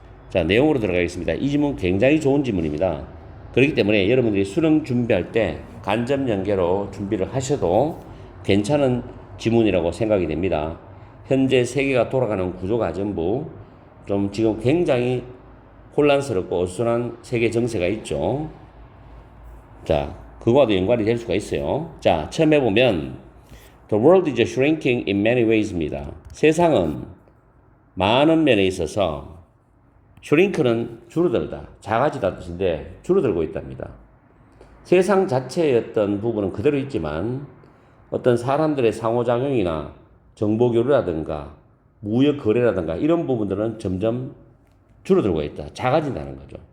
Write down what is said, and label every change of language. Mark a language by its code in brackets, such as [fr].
[ko] 자, 내용으로 들어가겠습니다. 이 지문 굉장히 좋은 지문입니다. 그렇기 때문에 여러분들이 수능 준비할 때 간접 연계로 준비를 하셔도 괜찮은 지문이라고 생각이 됩니다. 현재 세계가 돌아가는 구조가 전부 좀 지금 굉장히 혼란스럽고 어수선한 세계 정세가 있죠. 자, 그거와도 연관이 될 수가 있어요. [en] 자, 처음에 보면 The world is shrinking in many ways입니다. [ko] 세상은 많은 면에 있어서 shrink는 줄어들다, 작아지다 뜻인데 줄어들고 있답니다. 세상 자체의 어떤 부분은 그대로 있지만 어떤 사람들의 상호작용이나 정보교류라든가 무역 거래라든가 이런 부분들은 점점 줄어들고 있다, 작아진다는 거죠.